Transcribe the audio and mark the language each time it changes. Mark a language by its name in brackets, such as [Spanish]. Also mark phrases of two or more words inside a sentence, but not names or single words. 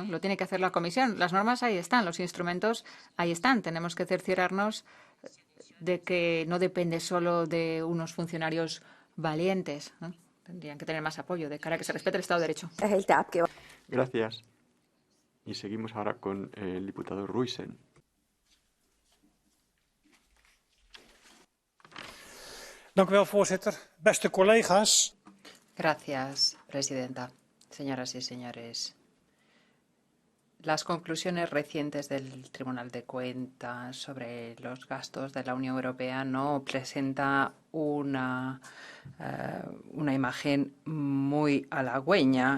[Spanish] Lo tiene que hacer la Comisión. Las normas ahí están, los instrumentos ahí están. Tenemos que cerciorarnos de que no depende solo de unos funcionarios valientes, ¿no? Tendrían que tener más apoyo de cara a que se respete el Estado de Derecho. Gracias. Y seguimos ahora con el diputado Ruijsen. [Dutch] Dank u wel, voorzitter. Beste collega's. [Spanish] Gracias, presidenta. Señoras y señores, las conclusiones recientes del Tribunal de Cuentas sobre los gastos de la Unión Europea no presenta una imagen muy halagüeña.